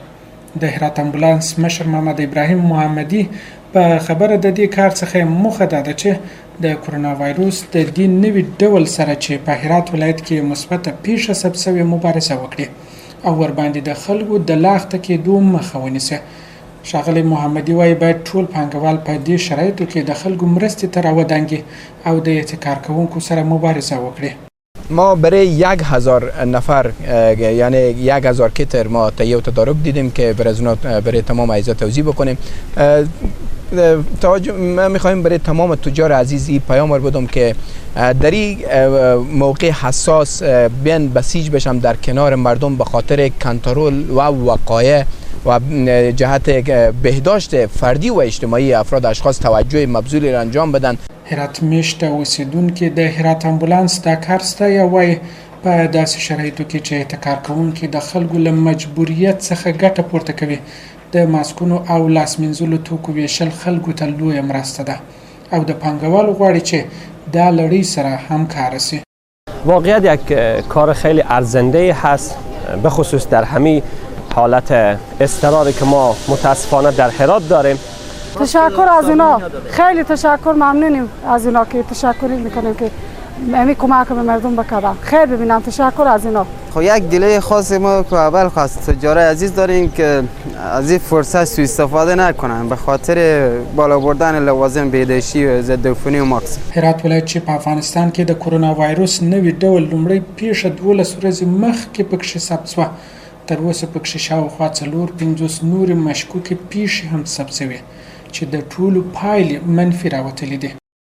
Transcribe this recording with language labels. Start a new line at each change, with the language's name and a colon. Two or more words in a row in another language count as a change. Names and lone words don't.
Pashto: د هرات امبولانس مشر محمد ابراهیم محمدي په خبره د دې کار څخه موخه ده چې د کرونا وایروس د دې نوي ډول سره چې په هرات ولایت کې مثبته پیښه ثبت شوې مبارزه وکړي او ورباندې د خلکو د لاغته کېدو مخه ونیسي. ښاغلی محمدي وايي باید ټول پانګوال په دې شرایطو کې د خلکو مرستې ته راودانګي او د احتکار کوونکو سره مبارزه وکړي.
Persian: ما برای 1000 نفر یعنی 1000 کیتر ما تهیه و تدارک دیدیم که برای تمام اجزا توزیع بکنیم. ما میخوایم برای تمام تجار عزیز این پیام بدم که در این موقع حساس بیان بسیج بشم در کنار مردم به خاطر کنترل و وقایع و جهت بهداشت فردی و اجتماعی افراد اشخاص توجه مبذولی را انجام بدن.
Pashto: هرات میشته اوسیدونکی د هرات امبولانس دا کار ستایي وایي په داسې شرایطو کې چې احتکار کوونکي د خلکو له مجبوریت څخه ګټه پورته کوي د ماسکونو او لاس مینځلو توکو ویشل خلکو ته لویه مرسته ده او د پانګوالو غواړي چې دا لړۍ سره همکاره سي.
Persian: واقعیت یک کار خیلی ارزنده هست به خصوص در همین حالت اضطراری که ما متاسفانه در هرات داریم. تشکر از اینا، خیلی تشکر، ممنونیم از اینا که تشکری میکنیم که همین کمک به مردم بکردن. خیر ببینم، تشکر از اینا. خب یک دیله خاص ما که اول خواست تجار عزیز داریم که از این فرصت سوء استفاده نکنن به خاطر بالا بردن لوازم بهداشتی و ضد عفونی و ماکس.
Pashto: هرات ولایت چې په افغانستان کې د کرونا وایروس نوي ډول لومړی پیښه 12 ورځې مخکې پکښې ثبت شوه. تر اوسه پکښې شاوخوا 450 نورې مشکوکې پیښې هم ثبت شوې چې د ټولو پایلې منفي راوتلې دي.